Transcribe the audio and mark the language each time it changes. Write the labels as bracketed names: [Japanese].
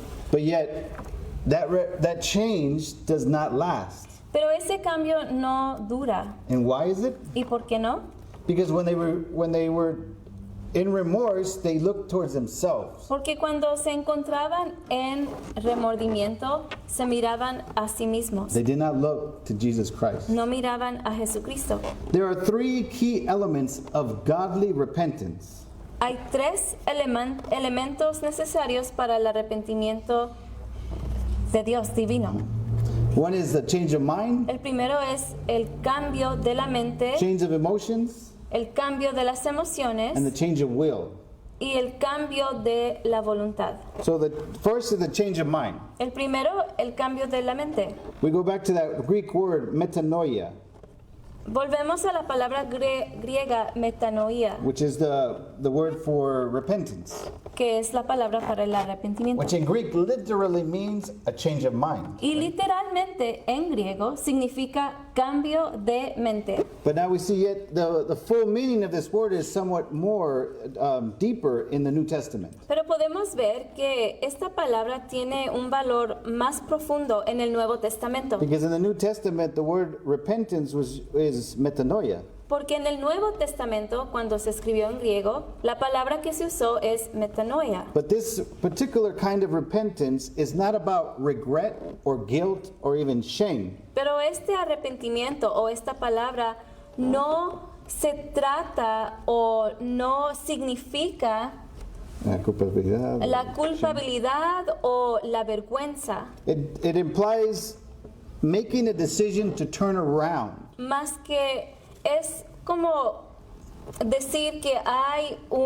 [English] But yet, that change does not last. [Spanish] Pero ese cambio no dura. [English] And why is it? [Spanish] ¿Y por qué no? [English] Because when they were in remorse, they looked towards themselves. [Spanish] Porque cuando se encontraban en remordimiento, se miraban a sí mismos. [English] They did not look to Jesus Christ. [Spanish] No miraban a Jesucristo. [English] There are three key elements of godly repentance. [Spanish] hay tres elementos necesarios para el arrepentimiento de Dios divino. [English] One is the change of mind, [Spanish] El primero es el cambio de la mente, [English] change of emotions, [Spanish] el cambio de las emociones [English] and the change of will. [Spanish] y el cambio de la voluntad. [English] So the first is the change of mind. [Spanish] El primero, el cambio de la mente. [English] We go back to that Greek word metanoia, [Spanish] Volvemos a la palabra griega metanoia, [English] which is the word for repentance, [Spanish] que es la palabra para el arrepentimiento. [English] which in Greek literally means a change of mind. [Spanish] Y literalmente en griego significa cambio de mente. [English] But now we see yet the full meaning of this word is somewhat more deeper in the New Testament. [Spanish] Pero podemos ver que esta palabra tiene un valor más profundo en el Nuevo Testamento. [English] Because in the New Testament, the word repentance is metanoia. [Spanish] Porque en el Nuevo Testamento, cuando se escribió en griego, la palabra que se usó es metanoia. [English] But this particular kind of repentance is not about regret or guilt or even shame. [Spanish] Pero este arrepentimiento o esta palabra no se trata o no significa La culpabilidad. la culpabilidad o la vergüenza, [English] It implies making a decision to turn around. [Spanish] más que es como decir que hay